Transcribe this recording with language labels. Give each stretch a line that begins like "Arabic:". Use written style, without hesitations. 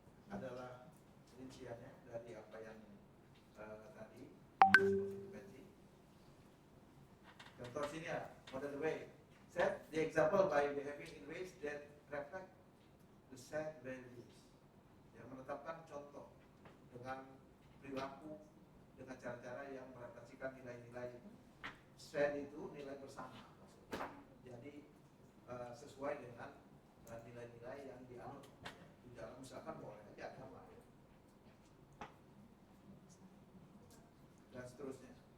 Indonesian: Adalah rinciannya dari apa yang tadi dimensi. Contoh sini ya,
English: model way. Set the example by behaving in ways that reflect the set values.
Indonesian: menetapkan contoh dengan perilaku, dengan cara-cara yang merepresentasikan nilai-nilai SED itu nilai bersama maksudnya. Jadi sesuai dengan nilai-nilai yang dianut di dalam, misalkan boleh aja agama dan seterusnya.